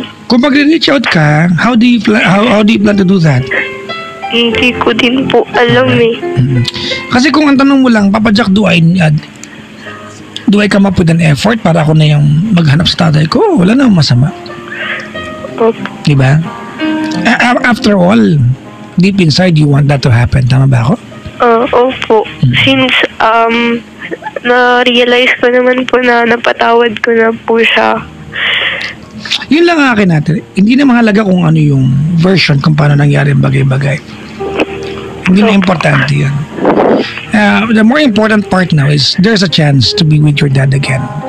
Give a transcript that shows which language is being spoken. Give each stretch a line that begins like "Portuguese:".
Filipino: Kung magre-reach out ka,
English: how do you plan to do that?
Filipino: Hindi ko din po alam eh. Kasi kung ang tanong mo lang, Papa Jack,
English: do I come up with an effort
Filipino: para ako na yung maghanap sa tatay ko? Wala namang masama. Opo. Diba?
English: After all, deep inside, you want that to happen.
Filipino: Tama ba ako? Opo. Since na-realize ko naman po na napatawad ko na po siya. Yun lang ang akin natin. Hindi na mahalaga kung ano yung version kung paano nangyari ang bagay-bagay. Hindi na importante yan.
English: The more important part now is there's a chance to be with your dad again.